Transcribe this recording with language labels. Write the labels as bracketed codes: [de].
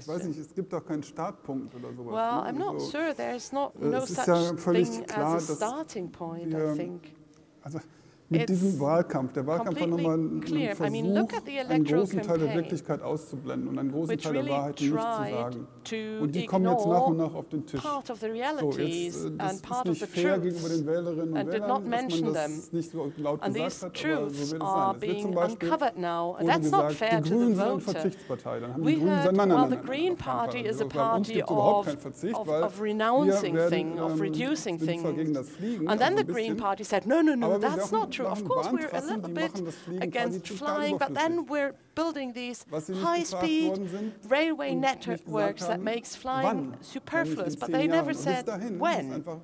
[de] Ich weiß nicht, es gibt doch keinen Startpunkt oder sowas. [en] Well, I'm not sure. There's no such thing as a starting point, I think. [de] Also mit diesem Wahlkampf, der Wahlkampf war nochmal ein Versuch, einen großen Teil der Wirklichkeit auszublenden und einen großen Teil der Wahrheit nicht zu sagen. Und die kommen jetzt nach und nach auf den Tisch. So, jetzt, das ist nicht fair gegenüber den Wählerinnen und Wählern, dass man das nicht so laut gesagt hat, aber so wird es sein. Es wird zum Beispiel gesagt, die Grünen sind eine Verzichtspartei. Dann haben die Grünen gesagt, nein, [en] the Green Party is a party of renouncing things, of reducing things. And then the Green Party said, no, that's not true. Of course, we're a little bit against flying, but then we're building these high-speed railway networks that makes flying superfluous, but they never said when.